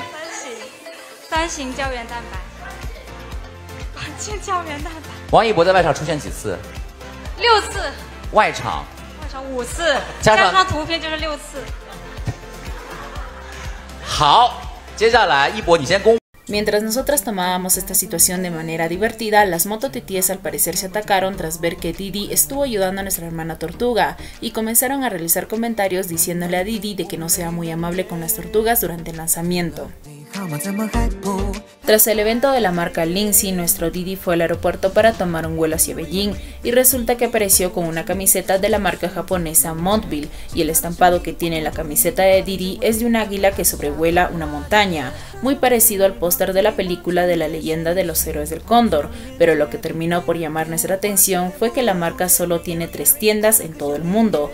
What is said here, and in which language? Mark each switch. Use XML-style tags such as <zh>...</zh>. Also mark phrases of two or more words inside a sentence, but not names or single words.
<zh>3 型胶原蛋白。关键胶原蛋白。王一博在外场出现几次？6次。外场 5次，加上图片就是6次。好，接下来一博你先公。</zh> <es>Mientras nosotras tomábamos esta situación de manera divertida, las mototitíes al parecer se atacaron tras ver que Didi estuvo ayudando a nuestra hermana tortuga y comenzaron a realizar comentarios diciéndole a Didi de que no sea muy amable con las tortugas durante el lanzamiento. Tras el evento de la marca Lindsay, nuestro Didi fue al aeropuerto para tomar un vuelo hacia Beijing y resulta que apareció con una camiseta de la marca japonesa Montville, y el estampado que tiene la camiseta de Didi es de un águila que sobrevuela una montaña, muy parecido al póster de la película de la leyenda de los héroes del cóndor, pero lo que terminó por llamar nuestra atención fue que la marca solo tiene 3 tiendas en todo el mundo.</es>